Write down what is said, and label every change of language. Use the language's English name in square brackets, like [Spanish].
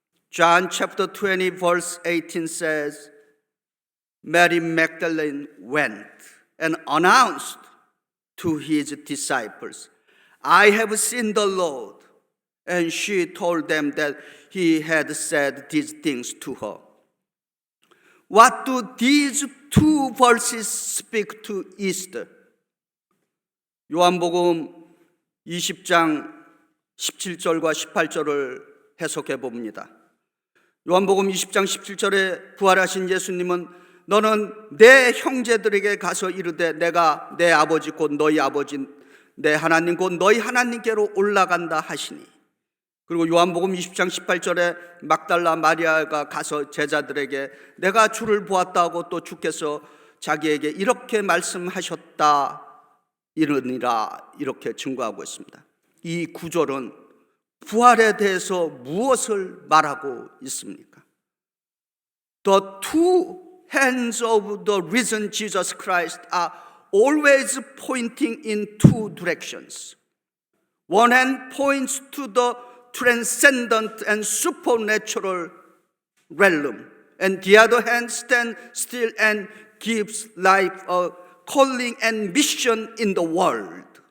[English] John chapter 20 verse 18 says, Mary Magdalene went and announced to his disciples, I have seen the Lord. And she told them that he had said these things to her. What do these two verses speak to Easter? [Korean] 요한복음 20장 17절과 18절을 해석해 봅니다. 요한복음 20장 17절에 부활하신 예수님은 너는 내 형제들에게 가서 이르되 내가 내 아버지 곧 너희 아버지 내 하나님 곧 너희 하나님께로 올라간다 하시니. 그리고 요한복음 20장 18절에 막달라 마리아가 가서 제자들에게 내가 주를 보았다 하고 또 주께서 자기에게 이렇게 말씀하셨다 이르니라 이렇게 증거하고 있습니다. 이 구절은 부활에 대해서 무엇을 말하고 있습니까? [English] The two hands of the risen Jesus Christ are always pointing in two directions. One hand points to the transcendent and supernatural realm, and the other hand stands still and gives life a calling and mission in the world.